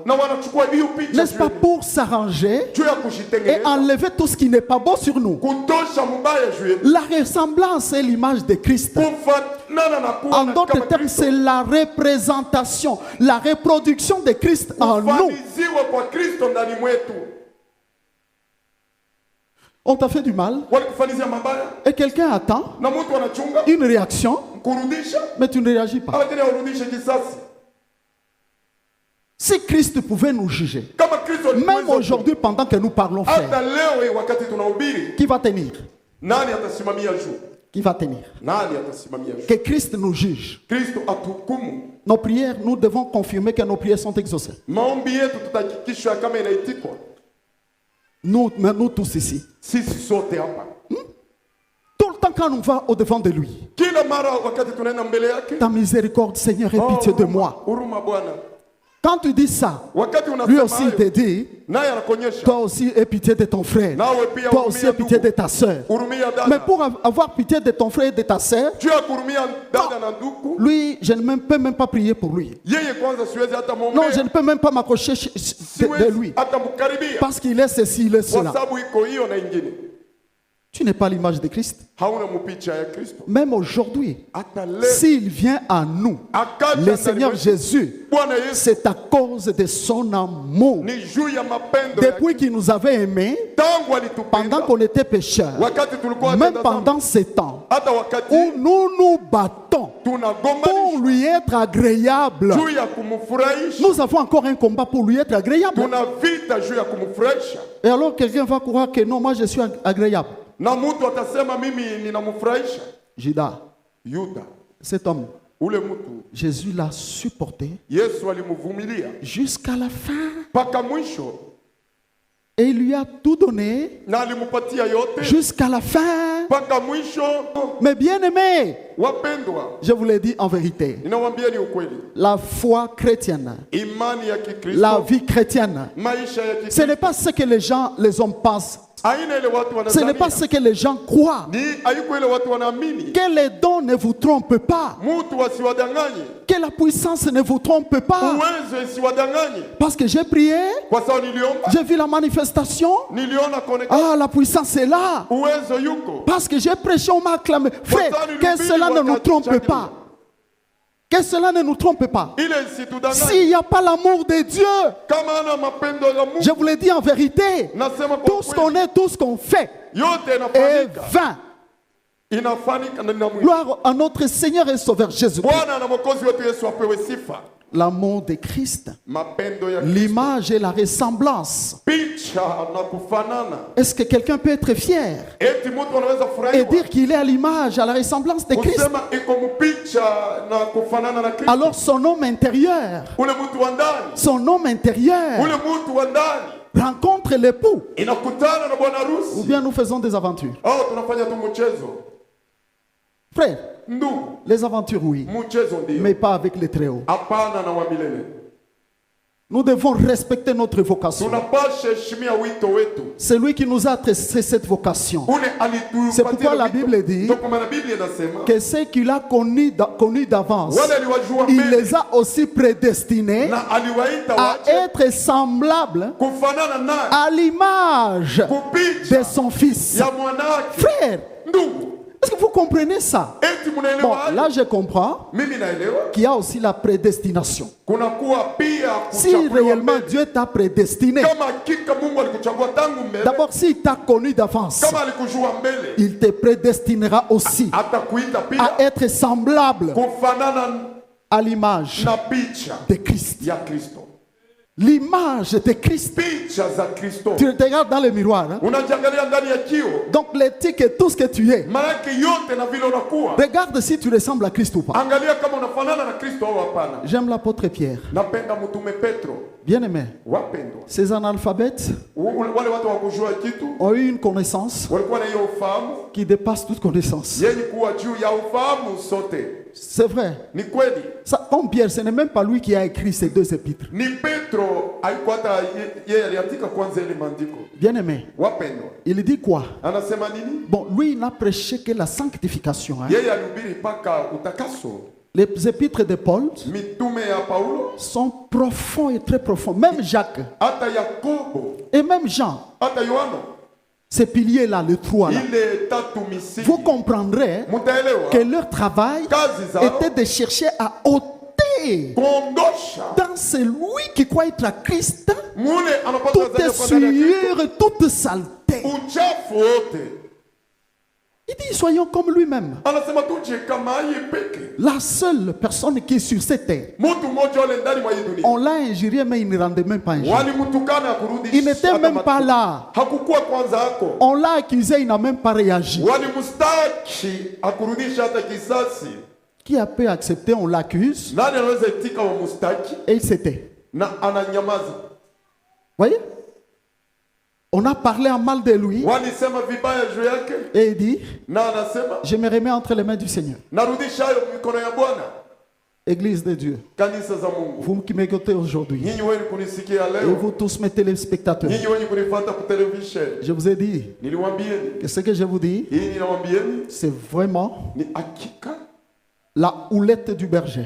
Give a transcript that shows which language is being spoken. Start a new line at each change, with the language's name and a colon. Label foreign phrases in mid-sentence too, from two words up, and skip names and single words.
Swahili: na wanachukua hiyo picha
French: N'est-ce pas pour s'arranger
Swahili: juu ya
French: et
Swahili: kushitengeneza
French: enlever tout ce qui n'est pas beau sur nous?
Swahili: kutosha mbaya juu yetu.
French: La ressemblance est l'image de Christ.
Swahili: Kufanana na kuwa
French: En
Swahili: na
French: d'autres
Swahili: kama
French: termes,
Swahili: Kristo.
French: c'est la représentation, la reproduction de Christ en nous.
Swahili: Kufaniziwa kwa Kristo ndani mwetu.
French: On t'a fait du mal
Swahili: Walikufanizia mabaya
French: et quelqu'un attend
Swahili: na mtu anachunga
French: une réaction,
Swahili: kurudisha
French: mais tu ne réagis pas.
Swahili: lakini haurudishe kisasi.
French: Si Christ pouvait nous juger,
Swahili: Kama Kristo
French: même
Swahili: alikuweza
French: aujourd'hui pendant que nous parlons,
Swahili: hata
French: frère,
Swahili: leo hii wakati tunahubiri,
French: qui va tenir?
Swahili: nani atasimamia juu?
French: Qui va tenir?
Swahili: Nani atasimamia juu?
French: Que Christ nous juge.
Swahili: Kristo atuhukumu.
French: Nos prières, nous devons confirmer que nos prières sont exaucées.
Swahili: Maombi yetu tutahakikishwa kama inaitikwa.
French: Nous tous ici.
Swahili: Sisi sote hapa
French: Tout le temps temps quand on va au-devant de lui,
Swahili: Kila mara wakati tunaenda mbele yake,
French: ta miséricorde, Seigneur, aie pitié de moi.
Swahili: huruma Bwana.
French: Quand tu dis ça,
Swahili: Wakati
French: lui
Swahili: unasema
French: aussi il te
Swahili: hayo,
French: dit,
Swahili: naye anakuonyesha,
French: toi aussi aie pitié de ton frère.
Swahili: nawe pia
French: Toi aussi aie
Swahili: hurumia
French: pitié de
Swahili: ndugu,
French: ta soeur.
Swahili: hurumia dada.
French: Mais pour avoir pitié de ton frère et de ta soeur,
Swahili: Juu ya kuhurumia dada na ndugu,
French: lui, je ne peux même pas prier pour lui.
Swahili: yeye kwanza siwezi hata
French: Non,
Swahili: muombea,
French: je ne peux même pas m'accrocher de lui.
Swahili: siwezi hata mkaribia,
French: Parce qu'il est ceci, il est
Swahili: kwa
French: cela.
Swahili: sababu iko hiyo na ingine.
French: Tu n'es pas l'image de Christ.
Swahili: Hauna mpicha ya Kristo.
French: Même aujourd'hui,
Swahili: Hata leo
French: s'il vient à nous,
Swahili: akaja
French: le
Swahili: ndani
French: Seigneur
Swahili: mwetu,
French: Jésus,
Swahili: Bwana Yesu
French: c'est à cause de son amour.
Swahili: ni juu ya mapendo
French: Depuis
Swahili: yake.
French: qu'il nous avait aimés,
Swahili: Tangu
French: pendant
Swahili: alitupenda,
French: qu'on était pécheurs,
Swahili: wakati tulikuwa
French: même
Swahili: watenda dhambi,
French: pendant ces temps
Swahili: hata wakati
French: où nous nous battons pour
Swahili: tunagombanisha
French: lui être agréable,
Swahili: juu ya kumfurahisha,
French: nous avons encore un combat pour lui être agréable.
Swahili: tuna vita juu ya kumfurahisha.
French: Et alors quelqu'un va croire que non, moi je suis agréable.
Swahili: Na mtu atasema mimi ninamfurahisha.
French: Judas,
Swahili: Yuda,
French: cet homme,
Swahili: ule mtu
French: Jésus l'a supporté
Swahili: Yesu alimvumilia
French: jusqu'à la fin.
Swahili: mpaka mwisho,
French: Et il lui a tout donné
Swahili: na alimpatia yote
French: jusqu'à la fin.
Swahili: mpaka mwisho.
French: Mais bien aimé,
Swahili: Wapendwa,
French: je vous l'ai dit en vérité,
Swahili: ninawaambia ni ukweli,
French: la foi chrétienne,
Swahili: imani ya
French: la
Swahili: Kikristo,
French: vie chrétienne,
Swahili: maisha ya
French: ce
Swahili: Kikristo,
French: n'est pas ce que les hommes pensent.
Swahili: aina ile watu
French: Ce n'est pas
Swahili: wanadhania,
French: ce que les gens croient.
Swahili: ni haiko ile watu wanaamini.
French: Que les dons ne vous trompent pas.
Swahili: Mtu asiwadanganye,
French: Que la puissance ne vous trompe pas.
Swahili: uwezo isiwadanganye,
French: Parce que j'ai prié,
Swahili: kwa sababu niliomba,
French: j'ai vu la manifestation.
Swahili: niliona kuonekana,
French: Ah, la puissance est là.
Swahili: uwezo yuko.
French: Parce que j'ai prêché, on m'a acclamé. Frère, que cela ne nous trompe pas. Que cela ne nous trompe pas.
Swahili: Ile isitudanganye.
French: S'il n'y a pas l'amour de Dieu,
Swahili: Kama ana mapendo ya Mungu,
French: je vous l'ai dit en vérité,
Swahili: nasema kwa
French: tout ce qu'on
Swahili: kweli,
French: est, tout ce qu'on fait
Swahili: yote
French: est
Swahili: inafanyika,
French: vain.
Swahili: inafanyika na mwisho.
French: Gloire à notre Seigneur et Sauveur Jésus.
Swahili: Bwana na Mwokozi wetu Yesu apewe sifa.
French: L'amour de Christ,
Swahili: Mapendo ya Kristo,
French: l'image et la ressemblance.
Swahili: picha na kufanana.
French: Est-ce que quelqu'un peut être fier
Swahili: Eti mtu anaweza
French: et
Swahili: furahiwa
French: dire qu'il est à l'image, à la ressemblance de Christ?
Swahili: kusema iko mpicha na kufanana na Kristo.
French: Alors son homme intérieur,
Swahili: Ule mtu wa ndani,
French: son homme intérieur
Swahili: ule mtu wa ndani
French: rencontre l'époux.
Swahili: inakutana na bwana
French: Ou
Swahili: harusi.
French: bien nous faisons des aventures.
Swahili: Au tunafanya tu mchezo.
French: Frère,
Swahili: Ndugu,
French: les aventures oui,
Swahili: mchezo ndio,
French: mais pas avec les Très-Hauts.
Swahili: hapana na wa milele.
French: Nous devons respecter notre vocation.
Swahili: Tunapasha heshimia wito wetu.
French: C'est lui qui nous a tracé cette vocation.
Swahili: Ule alitupatia
French: C'est pourquoi la
Swahili: wito.
French: Bible dit
Swahili: Ndio kwa maana Biblia inasema
French: que ceux qu'il a connus d'avance,
Swahili: wale aliwajua
French: il
Swahili: mbele
French: les a aussi prédestinés
Swahili: na aliwaita
French: à
Swahili: wache
French: être semblables
Swahili: kufanana naye,
French: à l'image
Swahili: kupicha
French: de son fils.
Swahili: ya mwanake.
French: Frère,
Swahili: Ndugu,
French: est-ce que vous comprenez ça?
Swahili: eti
French: Bon,
Swahili: mnaelewa?
French: là je comprends
Swahili: Mimi naelewa
French: qu'il y a aussi la prédestination.
Swahili: kunakuwa pia
French: Si
Swahili: kuchaguliwa
French: réellement
Swahili: mbele.
French: Dieu t'a prédestiné,
Swahili: Kama hakika Mungu alikuchagua tangu mbele,
French: d'abord s'il t'a connu d'avance,
Swahili: kama alikujua mbele,
French: il te prédestinera aussi
Swahili: atakuita pia
French: à être semblable
Swahili: kufanana
French: à l'image
Swahili: na picha
French: de Christ.
Swahili: ya Kristo.
French: L'image de Christ.
Swahili: Picha za Kristo.
French: Tu te regardes dans le miroir. Hein?
Swahili: Unajiangalia ndani ya kio,
French: Donc l'éthique et tout ce que tu es.
Swahili: maanake yote na vile unakuwa.
French: Regarde si tu ressembles à Christ ou pas.
Swahili: Angalia kama unafanana na Kristo au hapana.
French: J'aime l'apôtre Pierre.
Swahili: Napenda mtume Petro.
French: Bien aimé.
Swahili: Wapendwa,
French: Ces analphabètes
Swahili: wale watu wakujua kitu
French: ont eu une connaissance
Swahili: walikuwa na hiyo ufahamu
French: qui dépasse toute connaissance.
Swahili: yenye kuwa juu ya ufahamu sote.
French: C'est vrai.
Swahili: Ni kweli,
French: Ça, comme Pierre, ce n'est même pas lui qui a écrit ces deux épîtres.
Swahili: ni Petro alikuwa hata yeye aliandika kwanza ile maandiko.
French: Bien aimé.
Swahili: Wapendwa,
French: Il dit quoi?
Swahili: anasema nini?
French: Bon, lui, il n'a prêché que la sanctification. Hein.
Swahili: Yeye alihubiri mpaka utakaso.
French: Les épîtres de Paul
Swahili: Mitume ya Paulo,
French: sont profonds et très profonds. Même Jacques
Swahili: hata Yakobo,
French: et même Jean,
Swahili: hata Yohano,
French: ces piliers-là, les trois là,
Swahili: ile tatu misingi.
French: vous comprendrez
Swahili: Mutaelewa
French: que leur travail
Swahili: kazi zao
French: était de chercher à ôter
Swahili: kuondosha
French: dans celui qui croit être à Christ
Swahili: mule anapata
French: toute
Swahili: zaidi kwa ndani ya Kristo,
French: souillure, toute saleté.
Swahili: uchafu wote.
French: Il dit, soyons comme lui-même.
Swahili: Anasema tuje kama yeye peke.
French: La seule personne qui est sur cette terre,
Swahili: Mtu mmoja wale ndani mwa hii dunia.
French: on l'a injurié, mais il ne rendait même pas injure.
Swahili: Walimtukana kurudi.
French: Il n'était même pas là.
Swahili: Hakukuwa kwanza hako.
French: On l'a accusé, il n'a même pas réagi.
Swahili: Walimstaki akurudisha hata kisasi.
French: Qui a pu accepter, on l'accuse,
Swahili: Nani anaweza itika wa mustaki
French: et il s'était.
Swahili: na ananyamaza?
French: Voyez? On a parlé en mal de lui
Swahili: walisema vibaya juu yake,
French: et il dit,
Swahili: na anasema
French: je me remets entre les mains du Seigneur.
Swahili: narudisha hayo mikono ya Bwana.
French: Église de Dieu,
Swahili: Kanisa za Mungu,
French: vous qui m'écoutez aujourd'hui,
Swahili: nyinyi wenye kunisikia
French: et
Swahili: leo,
French: vous tous mes téléspectateurs,
Swahili: nyinyi wenye kunifuata kwa television,
French: je vous ai dit
Swahili: niliwaambieni
French: que ce que je vous dis,
Swahili: hii, ninawaambieni
French: c'est vraiment
Swahili: ni hakika.
French: la houlette du berger.